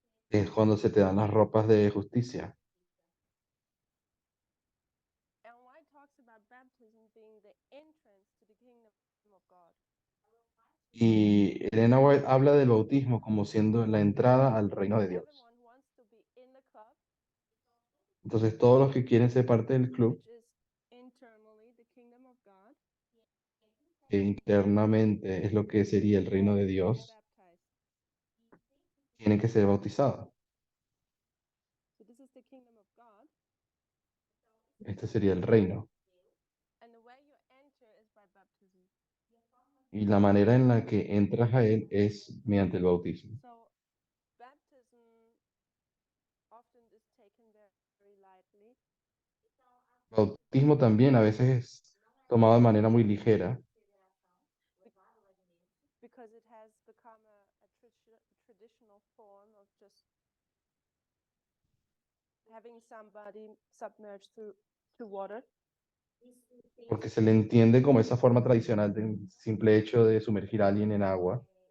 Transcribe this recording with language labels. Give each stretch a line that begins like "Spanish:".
Spanish: es cuando se te dan las ropas de justicia.
English: Ellen White talks about baptism being the entrance to the kingdom of God.
Spanish: Y Elena White habla del bautismo como siendo la entrada al reino de Dios.
English: Everyone who wants to be in the club,
Spanish: Entonces, todos los que quieren ser parte del club,
English: which is internally the kingdom of God,
Spanish: que internamente es lo que sería el reino de
English: get
Spanish: Dios,
English: baptized.
Spanish: tienen que ser bautizados.
English: So this is the kingdom of God,
Spanish: Este sería el reino.
English: and the way you enter is by baptism.
Spanish: Y la manera en la que entras a Él es mediante el bautismo.
English: So baptism often is taken very lightly
Spanish: Bautismo también a veces es tomado de manera muy ligera,
English: because it has become a traditional form of just having somebody submerged to water.
Spanish: porque se le entiende como esa forma tradicional del simple hecho de sumergir a alguien en agua.